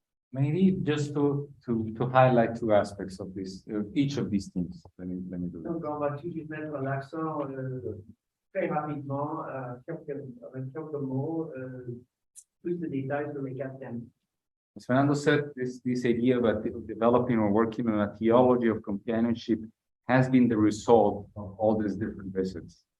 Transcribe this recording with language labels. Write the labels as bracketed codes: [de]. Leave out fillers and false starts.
[en] Maybe just to highlight 2 aspects of this, each of these themes. Let me do that. [fr] Donc, on va tout de suite mettre l'accent très rapidement avec quelques mots, plus de détails sur les 4 thèmes. [en] As Fernando said, this idea about developing or working on a theology of companionship has been the result of all these different visits.